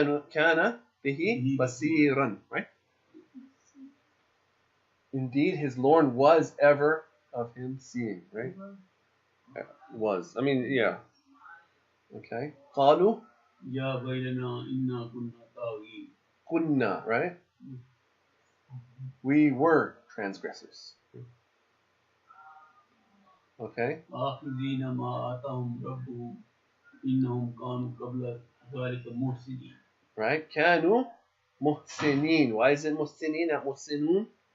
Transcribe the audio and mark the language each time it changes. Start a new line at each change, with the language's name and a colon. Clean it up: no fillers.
Arabic: كان به بصيرا,
English: right? Indeed, his Lord was ever of him seeing, right? Was. I mean, yeah. Okay.
Arabic: قالوا يا ويلنا إنا كنا طاغين. كنا,
English: right? We were transgressors. Okay.
Arabic: آخذين ما آتاهم ربهم إنهم كانوا قبل ذلك محسنين.
English: Right?
Arabic: كانوا محسنين.
English: Why is it
Arabic: محسنين
English: not
Arabic: محسنون?